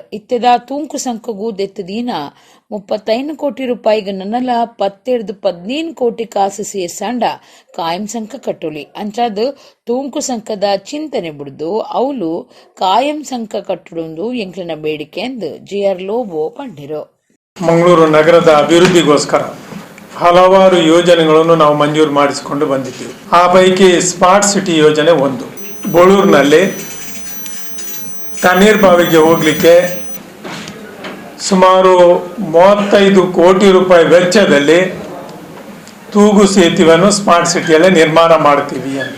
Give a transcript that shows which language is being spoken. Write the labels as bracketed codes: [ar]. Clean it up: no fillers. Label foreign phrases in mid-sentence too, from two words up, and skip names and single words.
[tcy] ಇತ್ತೆದ ತೂಂಕು ಸಂಕಗೂ ದೆತ್ತದೀನ 35 ಕೋಟಿ ರೂಪಾಯಿಗೆ ನನ್ನಲ 17 ಕೋಟಿ ಕಾಸು ಸೇರ್ಸಂಡ ಕಾಯಂ ಸಂಕ ಕಟ್ಟುಲಿ. ಅಂಚಾದ ತೂಂಕು ಸಂಕದ ಚಿಂತನೆ ಬಿಡ್ದು ಅವಳು ಕಾಯಂ ಸಂಕ ಕಟ್ಟುಡು ಎಂಕ್ಲಿನ ಬೇಡಿಕೆ ಎಂದು JR ಲೋಬೋ ಪಂಡಿರು. [kn] ಮಂಗಳೂರು ನಗರದ ಅಭಿವೃದ್ಧಿಗೋಸ್ಕರ ಹಲವಾರು ಯೋಜನೆಗಳನ್ನು ನಾವು ಮಂಜೂರು ಮಾಡಿಸಿಕೊಂಡು ಬಂದಿದ್ದೀವಿ. ಆ ಪೈಕಿ ಸ್ಮಾರ್ಟ್ ಸಿಟಿ ಯೋಜನೆ ಒಂದು. ಬೋಳೂರಿನಲ್ಲಿ ತಣ್ಣೀರ್ ಬಾವಿಗೆ ಹೋಗಲಿಕ್ಕೆ ಸುಮಾರು 35 ಕೋಟಿ ರೂಪಾಯಿ ವೆಚ್ಚದಲ್ಲಿ ತೂಗು ಸೇತುವೆಯನ್ನು ಸ್ಮಾರ್ಟ್ ಸಿಟಿಯಲ್ಲೇ ನಿರ್ಮಾಣ ಮಾಡ್ತೀವಿ ಅಂತ.